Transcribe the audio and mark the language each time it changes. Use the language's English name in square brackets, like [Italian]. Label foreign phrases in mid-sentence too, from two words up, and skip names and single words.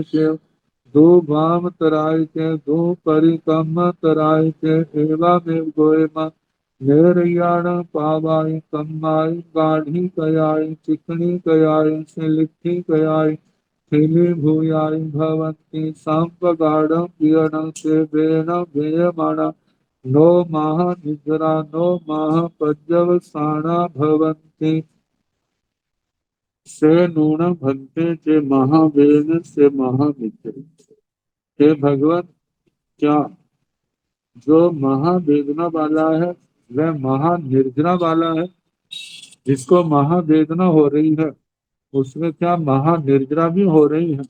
[Ardhamāgadhī Prākrit] के, दो भाम तराय के, दो परिकम तराय के, एवा में गोयमा नेरयाण पावाई, कम्माई गाढ़ी कयाई, चिकनी कयाई, सिलिट्ठी कयाई, थिली भूयाई भवंती, सांप गाढ़ पियण से बेण भेयमाणा, नो माह निद्रा नो माह पर्यवसाना भवन्ति, से नून भंते जे महावेन से महामित्र। [Hindi] हे भगवान, क्या जो महावेदना वाला है वह महानिर्जना वाला है? जिसको महावेदना हो रही है उसमें क्या महानिर्जना भी हो रही है?